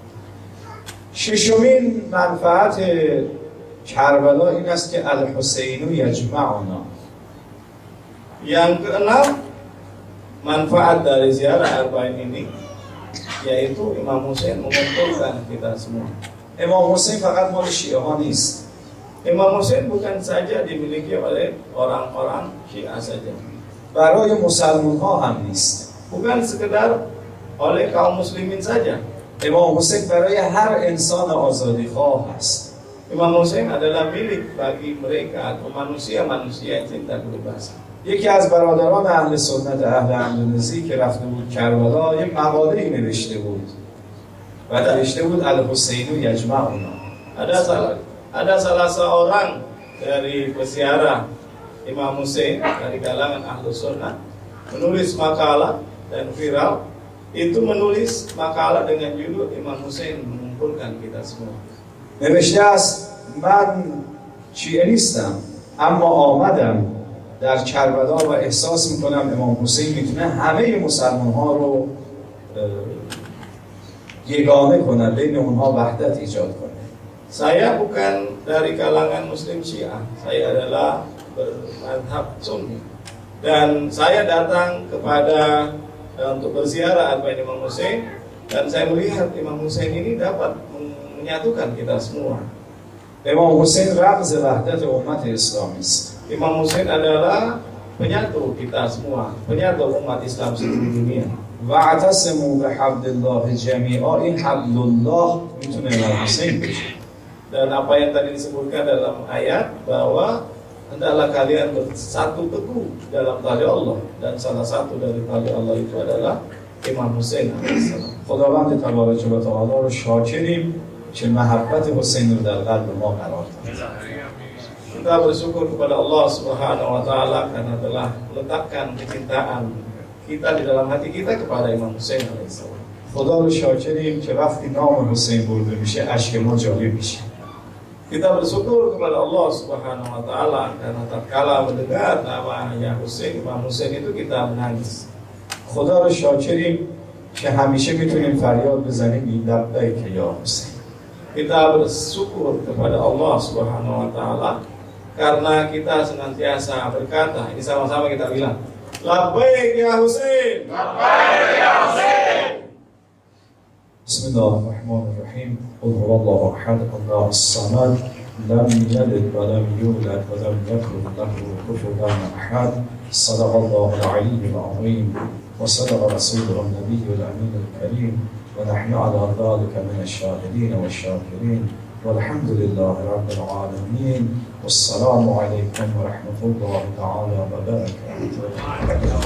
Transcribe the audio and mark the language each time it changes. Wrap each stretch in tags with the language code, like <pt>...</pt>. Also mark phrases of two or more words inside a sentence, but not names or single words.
<fa>ششمین منفعت کربلا این است که</fa> <ar>الحسین یجمعنا.</ar> <id>Yang keenam, manfaat dari ziarah Arba'in ini yaitu Imam Hussein mengumpulkan kita semua.</id> <fa>امام حسین فقط مال شیعه ها نیست.</fa> <id>Imam Hussein bukan saja dimiliki oleh orang-orang Syiah saja,</id> <fa>برای مسلمان ها هم نیست.</fa> <id>bukan sekedar oleh kaum muslimin saja.</id> <fa>امام حسین برای هر انسان آزادی خواه است.</fa> <id>Imam Hussein adalah milik bagi mereka atau manusia-manusia yang cinta kebebasan.</id> <fa>یکی از برادران اهل سنت اهل اندونزی که رفته بود کربلا یک مقاله‌ای نوشته بود و نوشته بود</fa> <ar>الحسین یجمعنا.</ar> <id>Ada salah seorang dari peziarah Imam Hussein dari kalangan ahlu sunnah menulis makalah dan viral itu, menulis makalah dengan judul Imam Hussein mengumpulkan kita semua.</id> <fa>نوشته است من شیعه نیستم اما آمدم در کربلا و احساس میکنم امام حسین میتونه همه مسلمان ها رو یگانه کنه، بین اونها وحدت ایجاد کنه.</fa> <id>Saya bukan dari kalangan Muslim Syiah, saya adalah bermadhab Sunni. Dan saya datang kepada untuk berziarah Arba'in Imam Hussein, dan saya melihat Imam Hussein ini dapat menyatukan kita semua.</id> <fa>امام حسین رمز وحدت امت اسلامی است.</fa> <id>Imam Hussein adalah penyatu kita semua, penyatu umat Islam seluruh dunia.</id> <ar>واعتصموا بحبل الله جمیعا،</ar> <fa>این حبل الله میتونه امام حسین بشه.</fa> <id>Dan apa yang tadi disebutkan dalam ayat bahwa hendaklah kalian bersatu teguh dalam tali Allah, dan salah satu dari tali Allah itu adalah Imam Hussein alaihissalam.</id> <fa>خداوند</fa> <ar>تبارک و تعالی</ar> <fa>رو شاکریم که محبت حسین رو در قلب ما قرار داد.</fa> <id>Kita bersyukur kepada Allah</id> <ar>سبحانه وتعالى</ar> <id>karena telah meletakkan kecintaan kita di dalam hati kita kepada Imam Hussein alaihissalam.</id> <fa>خدا رو شاکریم که وقتی نام حسین برده میشه اشک ما جاری میشه.</fa> <id>Kita bersyukur kepada Allah</id> <ar>سبحانه وتعالى</ar> <id>karena tatkala mendengar namanya Hussein, Imam Hussein itu kita menangis.</id> <fa>خدا رو شاکریم که همیشه میتونیم فریاد بزنیم</fa> <ar>لبیک یا حسین.</ar> <id>Kita bersyukur kepada Allah</id> <ar>سبحانه وتعالى</ar> <id>karena kita senantiasa berkata, ini sama-sama kita bilang,</id> <ar>لبيك يا حسين, لبيك يا حسين. بسم الله الرحمن الرحیم. قل هو الله احد الله الصمد لم یلد ولم یولد ولم یکن له کفوا احد. صدق الله العلی العظیم وصدق رسوله النبی الامین الکریم ونحن على ذلك من الشاهدين والشاكرين والحمد لله رب العالمين والسلام عليكم ورحمة الله تعالى وبركاته.</ar>